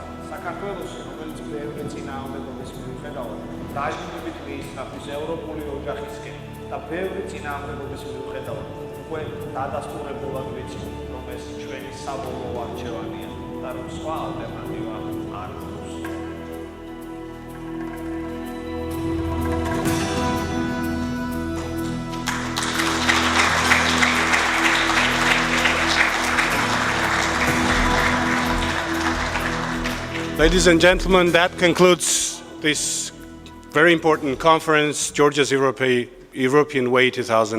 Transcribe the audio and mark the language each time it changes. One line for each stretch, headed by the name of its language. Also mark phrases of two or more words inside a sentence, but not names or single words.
Georgian: საქართველოში, რომელიც ბევრი წინააღმდეგობის მიუხედავად დაჟინებით მიისწრაფის ევროპული ოჯახისკენ და ბევრი წინააღმდეგობის მიუხედავად უკვე დადასტურებულად ვიცი, რომ ეს ჩვენი საბოლოო არჩევანია და რომ სხვა ალტერნატივა არ გვაქვს.
English: Ladies and gentlemen, that concludes this very important conference, Georgia's European Way 2016.